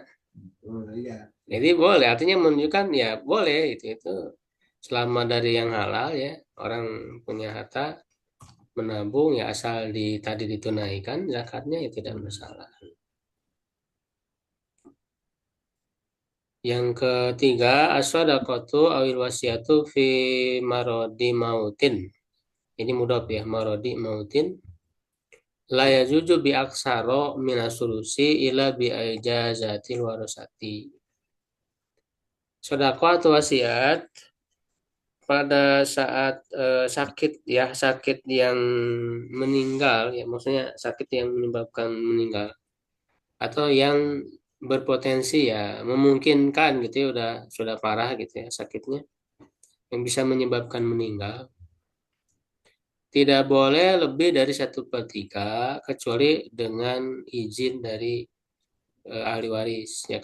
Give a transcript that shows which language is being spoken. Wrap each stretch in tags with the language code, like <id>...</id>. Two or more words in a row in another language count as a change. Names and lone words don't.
<id>Jadi boleh, artinya menunjukkan ya boleh itu selama dari yang halal ya, orang punya harta menabung ya asal tadi ditunaikan zakatnya ya tidak masalah. Yang ketiga,</id> <ar>الصدقة أو الوصية في مرض الموت.</ar> <id>Ini mudhaf ya,</id> <ar>مرض الموت. لا يجوز بأكثر من الثلث إلا بإجازة الورثة.</ar> <id>Sedekah atau wasiat pada saat sakit ya, sakit yang meninggal ya, maksudnya sakit yang menyebabkan meninggal atau yang berpotensi ya memungkinkan gitu ya, sudah parah gitu ya sakitnya yang bisa menyebabkan meninggal, tidak boleh lebih dari 1/3 kecuali dengan izin dari ahli waris ya.</id>